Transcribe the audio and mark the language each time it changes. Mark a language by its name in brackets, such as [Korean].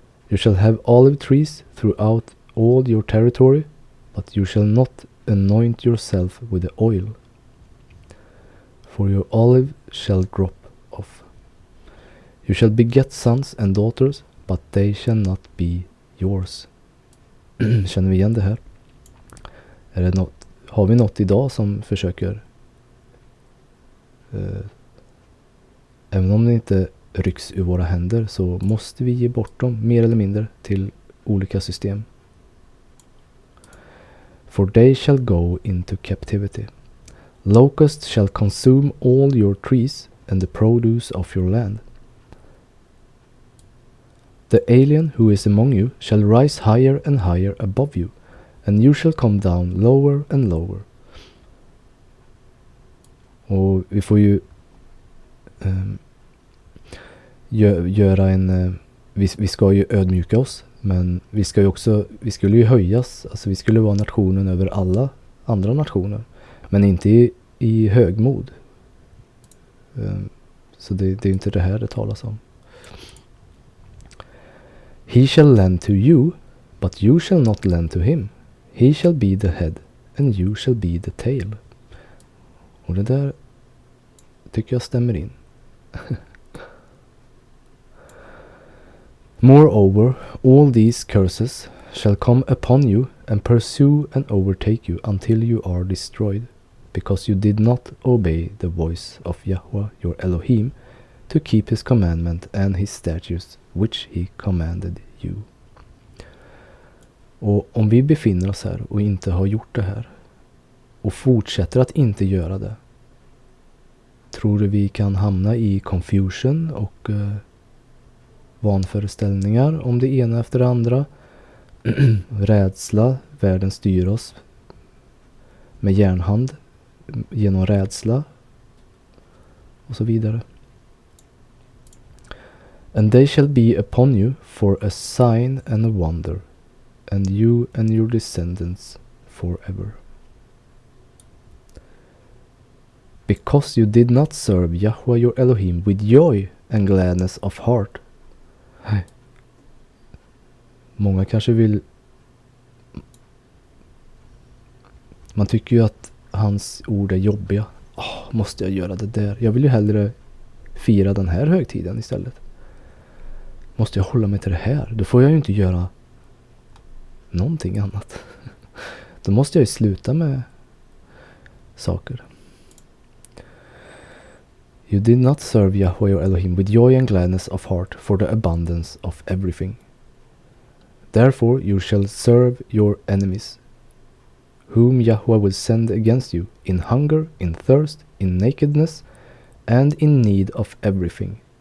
[English] You shall have olive trees throughout all your territory, but you shall not anoint yourself with the oil, for your olive shall drop off. You shall beget sons and daughters, but they shall not be yours. [Swedish] Känner vi igen det här? Är det något, har vi något idag som försöker även om det inte rycks ur våra händer, så måste vi ge bort dem mer eller mindre till olika system. [English] For they shall go into captivity. Locusts shall consume all your trees and the produce of your land. The alien who is among you shall rise higher and higher above you, and you shall come down lower and lower. [Swedish] Och vi får ju göra en... Vi ska ju ödmjuka oss, men vi skulle ju höjas. Alltså vi skulle vara nationen över alla andra nationer, men inte i högmod. Så det är inte det här det talas om. [English] He shall lend to you, but you shall not lend to him. He shall be the head, and you shall be the tail. [Swedish] Och det där tycker jag stämmer in. [English] Moreover, all these curses shall come upon you and pursue and overtake you until you are destroyed, because you did not obey the voice of Yahweh your Elohim to keep his commandment and his statutes which he commanded you. [Swedish] Och om vi befinner oss här och inte har gjort det här och fortsätter att inte göra det, tror du vi kan hamna i confusion och vanföreställningar om det ena efter det andra. Rädsla, världen styr oss med järnhand genom rädsla och så vidare. [English] And they shall be upon you for a sign and a wonder, and you and your descendants forever. Because you did not serve Yahweh your Elohim with joy and gladness of heart. [Swedish] Många kanske vill... Man tycker ju att hans ord är jobbiga. Måste jag göra det där? Jag vill ju hellre fira den här högtiden istället. måste jag hålla mig till det här? Då får jag ju inte göra någonting annat. Då måste jag ju sluta med saker. [English] You did not serve Yahweh your Elohim with joy and gladness of heart for the abundance of everything. Therefore you shall serve your enemies, whom Yahweh will send against you, in hunger, in thirst, in nakedness, and in need of everything.